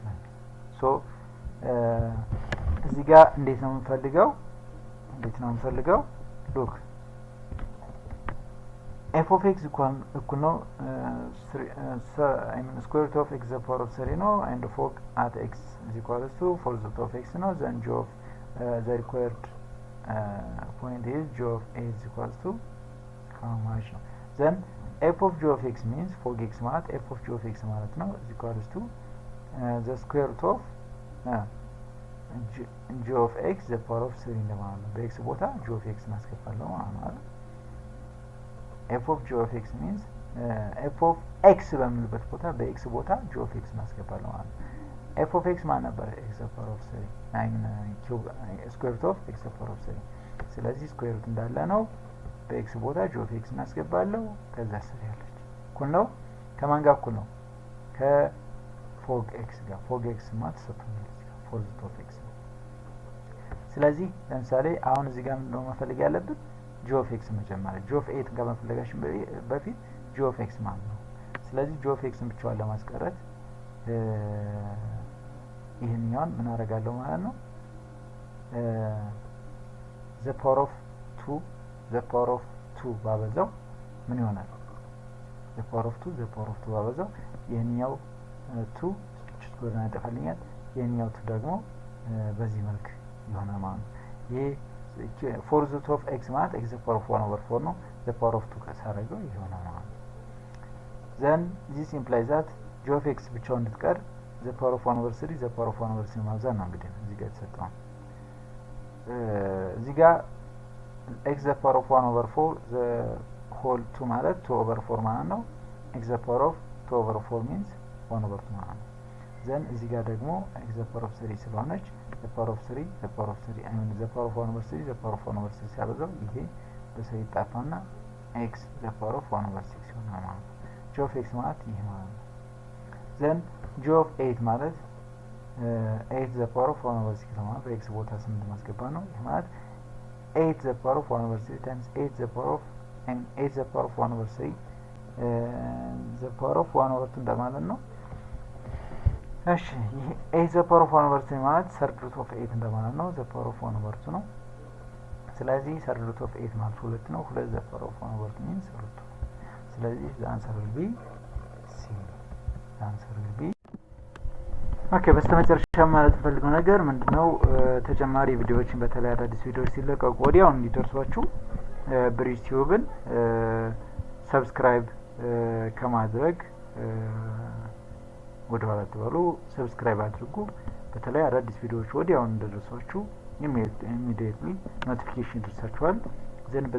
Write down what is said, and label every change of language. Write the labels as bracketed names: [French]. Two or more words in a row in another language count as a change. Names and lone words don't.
[Amharic] So እዚህ ጋር እንዴት ነው የምንፈልገው? [English] look f of x equal ነው square root of x to the power of 3 ነው and fog at x is equals to 4 root of x ነው. then g of the required point is g of 8 is equals to how much ነው? then f of g of x means fog x ማለት f of g of x [Amharic] ማለት ነው [English] is equals to the square root of g of x the power of 3 [Amharic] እንደማለት ነው። በx ቦታ [English] g of x [Amharic] እናስገባለን ማለት ነው። [English] f of g of x means f of x [Amharic] በምንልበት ቦታ በx ቦታ [English] g of x [Amharic] እናስገባለን ማለት ነው። [English] f of x [Amharic] ማለት ነበር [English] x the power of 3 cube square root of x the power of 3። [Amharic] ስለዚህ [English] square root [Amharic] እንዳለ ነው በx ቦታ [English] g of x [Amharic] እናስገባለን። ከዛ ስር ያለች እኩል ነው ከማን ጋር እኩል ነው? ከfog x ጋር። fog x ማለት ሰጥቶኛል 4 [English] root of x። [Amharic] ስለዚህ ለምሳሌ አሁን እዚህ ጋር ምንድነው መፈለግ ያለብን? [English] g of x [Amharic] መጀመሪያ [English] g of 8 [Amharic] ጋር መፈለጋችን በፊት [English] g of x [Amharic] ማለት ነው። ስለዚህ [English] g of x [Amharic] ብቻውን ለማስቀረት ይሄኛውን ምን አደርጋለሁ ማለት ነው [English] the power of 2 [Amharic] ባበዛው ምን ይሆናል? [English] the power of 2 [Amharic] ባበዛው ይሄኛው 2 ስኩዌር ያጠፋልኛል። ይሄኛው 2 ደግሞ በዚህ መልክ ይሆናል ማለት ነው። ይሄ [English] for the root of x [Amharic] ማለት [English] x the power of 1 over 4 [Amharic] ነው [English] the power of 2 [Amharic] ካሳረገው ይሆናል ማለት ነው [English] then this implies that g of x [Amharic] ብቻውን እንድትቀር [English] the power of 1 over 3 [Amharic] the power of 1 over 3 ማብዛት ነው እንግዲህ እዚህ ጋር የተሰጠው እዚህ ጋር [English] x the power of 1 over 4 the whole 2 ማለት 2 over 4 [Amharic] ማለት ነው [English] x the power of 2 over 4 means 1 over 2 [Amharic] ማለት ነው [English] then [Amharic] እዚህ ጋር ደግሞ [English] x the power of 3 ስለሆነች the power of 3 the power of 3 I mean the power of 1 over 3 the power of 1 over 3 [Amharic] ሲያበዛው ይሄ በሰው ይጣፋና [English] x the power of 1 over 6 [Amharic] ይሆናል ማለት ነው [English] g of x [Amharic] ማለት ይሄ ማለት ነው [English] then g of 8 ማለት 8 the power of 1 over 6 [Amharic] ማለት በx ቦታ 8 ማስገባ ነው ይሄ ማለት [English] 8 the power of 1 over 3 times 8 the power of and 8 the power of 1 over 3 the power of 1 over 2 [Amharic] እንደማለት ነው እሺ ይሄ [English] 8 the power of 1 over 3 [Amharic] ማለት [English] third root of 8 [Amharic] እንደማለት ነው [English] the power of 1 over 2 [Amharic] ነው ስለዚህ [English] third root of 8 [Amharic] ማለት 2 ነው [English] 2 the power of 1 over 2 means root 2 [Amharic] ስለዚህ [English] the answer will be C the answer will be [Amharic] ኦኬ በስተመጨረሻ ማለት ፈልገው ነገር ምንድነው ተጨማሪ ቪዲዮዎችን በተለይ አዳዲስ ቪዲዮዎች ሲለቀቁ ወዲያው እንዲደርሷችሁ ብሪጅ ቲዩብን ሰብስክራይብ ከማድረግ ወደ ኋላ ተባሉ ሰብስክራይብ አድርጉ በተለይ አዳዲስ ቪዲዮዎች ወዲያው እንዲደርሷችሁ [English] immediately notification [Amharic] ይደርሳችኋል ዘን በዛ